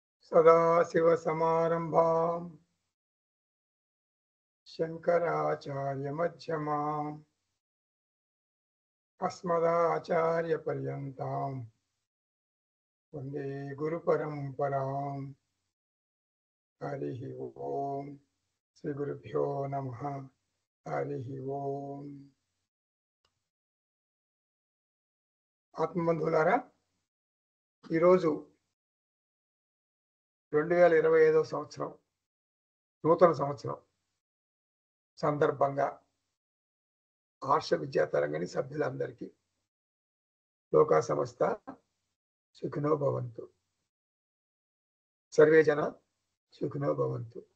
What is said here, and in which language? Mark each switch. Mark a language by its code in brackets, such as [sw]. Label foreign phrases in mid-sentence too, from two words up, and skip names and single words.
[sa] सदाशिवसमारम्भाम् शङ्कराचार्यमध्यमाम् अस्मदाचार्यपर्यन्ताम् वन्दे गुरुपरम्पराम्। हरिः ओम्। श्रीगुरुभ्यो नमः। हरिः ओम्। [te] ఆత్మబంధువులారా, ఈరోజు 2025 సంవత్సరం నూతన సంవత్సరం సందర్భంగా ఆర్ష విద్యా తరంగిణి సభ్యులందరికీ [sa] లోకా సమస్త సుఖినో భవంతు, సర్వే జన సుఖినో భవంతు.